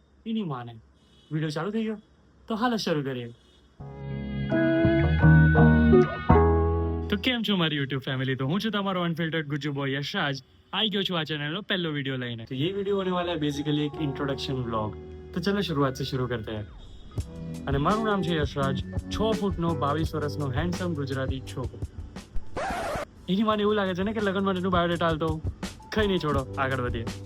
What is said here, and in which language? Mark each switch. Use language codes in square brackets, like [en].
[gu] એની માને વિડીયો ચાલુ થઈ ગયો તો હાલ શરૂ કરીએ. તો કેમ છો મારી YouTube ફેમિલી? तो હું છું તમારો અનફિલ્ટર્ડ ગુજ્જુ બોય યશરાજ. આવી ગયો છું આ ચેનલનો પહેલો वीडियो લઈને. [hi] तो ये वीडियो होने वाला है बेसिकली एक इंट्रोडक्शन व्लॉग. तो चलो शुरुआत से शुरू करते हैं. [gu] અને મારું નામ છે યશરાજ, 6 ફૂટનો 22 વર્ષનો હેન્ડસમ ગુજરાતી છોકરો. એની મને એવું લાગે છે ને કે લગન માટેનું બાયોડેટા હાલતો કઈ નહીં, છોડો આગળ વધીએ.